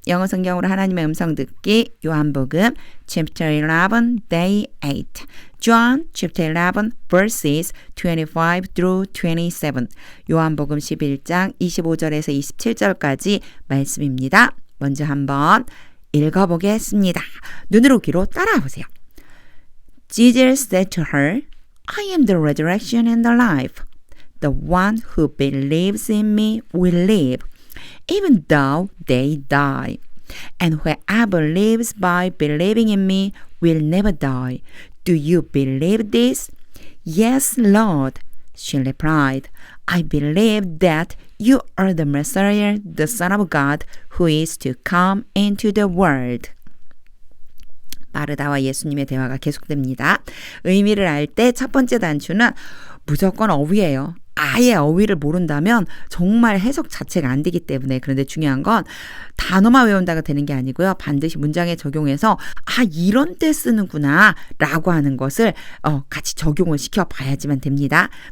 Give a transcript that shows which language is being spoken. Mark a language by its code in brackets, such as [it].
[ko] 영어 성경으로 하나님의 음성 듣기 요한복음 [en] chapter 11 day 8 John chapter 11 verses 25 through 27 [ko] 요한복음 11장 25절에서 27절까지 말씀입니다. 먼저 한번 읽어보겠습니다. 눈으로 귀로 따라와 보세요. [en] Jesus said to her, I am the resurrection and the life. The one who believes in me will live. Even though they die. And whoever lives by believing in me will never die. Do you believe this? Yes, Lord, she replied. I believe that you are the Messiah, the Son of God, who is to come into the world. [ko] 마르다와 예수님의 대화가 계속됩니다. 의미를 알 때 첫 번째 단추는 무조건 어휘예요. 아예 어휘를 모른다면 정말 해석 자체가 안 되기 때문에 그런데 중요한 건 단어만 외운다가 되는 게 아니고요. 반드시 문장에 적용해서 이런 때 쓰는구나 라고 하는 것을 같이 적용을 시켜봐야지만 됩니다.